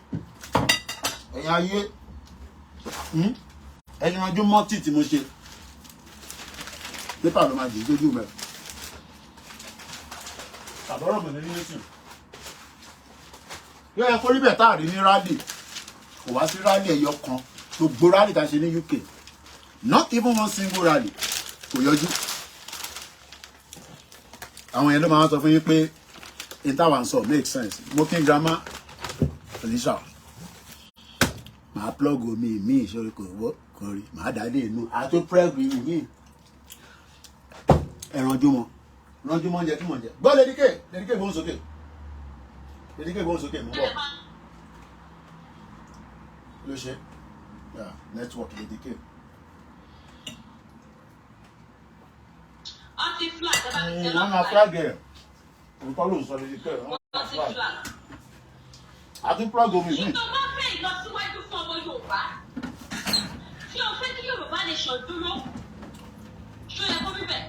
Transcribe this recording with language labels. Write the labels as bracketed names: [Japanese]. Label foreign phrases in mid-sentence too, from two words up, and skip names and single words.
[Yoruba] Ẹ̀yin ayé. Ẹ ti ranjú mọ́ tí mo ṣe. Pépà ló máa jẹ lójú mẹ́. Àbọ̀rọ̀ mi ní nísìn. Yóò yẹ kó rí bẹ̀ táàrí ní rally. Kò wá sí rally ẹyọ kan. Gbogbo rally tá ṣe ní UK. [English] Not even one single rally. [Yoruba] Kò yọjú. Àwọn yẹn ló máa ń sọ fún yín pé in táwa ń sọ [English] make sense. [Yoruba] Mo kí n grandma Felicia. Màá plug omi mi ìṣòro kò rí. Màá dálé inú. A tó preg mi. Ẹ ranjú mọ́. Ranjú mọ́ oúnjẹ tí mò ń jẹ. Gbọ́ Lady K gbóhùn sókè. Lady K gbóhùn sókè mú bọ̀. Ló ṣe? [English] Yeah, network Lady K. [Yoruba] Wọ́n máa flag ẹ̀. Nǹkan ló ń sọ Lady K. A tún plug omi mi. Tó bá fẹ́ ìlọsíwájú fún ọmọ Yorùbá, tí o fẹ́ kí Yorùbá nation dúró, ṣó yẹ kó rí bẹ́ẹ̀?